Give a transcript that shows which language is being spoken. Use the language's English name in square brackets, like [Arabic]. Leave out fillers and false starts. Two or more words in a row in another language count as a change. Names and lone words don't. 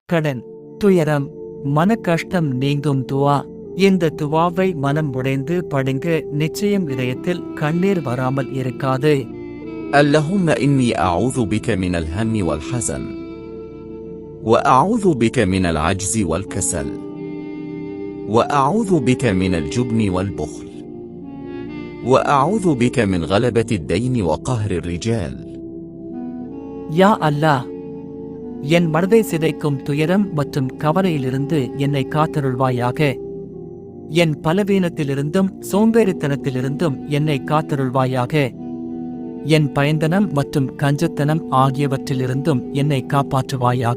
[Tamil] கடன், துயரம், மன கஷ்டம் நீங்கும் துவா. இந்த துவாவை மனம் உடைந்து படுங்க, நிச்சயம் இதயத்தில் கண்ணீர் வராமல் இருக்காது. [Arabic] اللهم إني أعوذ بك من الهم والحزن، وأعوذ بك من العجز والكسل، وأعوذ بك من الجبن والبخل، وأعوذ بك من غلبة الدين وقهر الرجال. يا الله, [Tamil] என் மனதை சிதைக்கும் துயரம் மற்றும் கவலையிலிருந்து என்னை காத்தருள்வாயாக. என் பலவீனத்திலிருந்தும் சோம்பேறித்தனத்திலிருந்தும் என்னை காத்தருள்வாயாக. என் பயந்தனம் மற்றும் கஞ்சத்தனம் ஆகியவற்றிலிருந்தும் என்னை காப்பாற்றுவாயாக.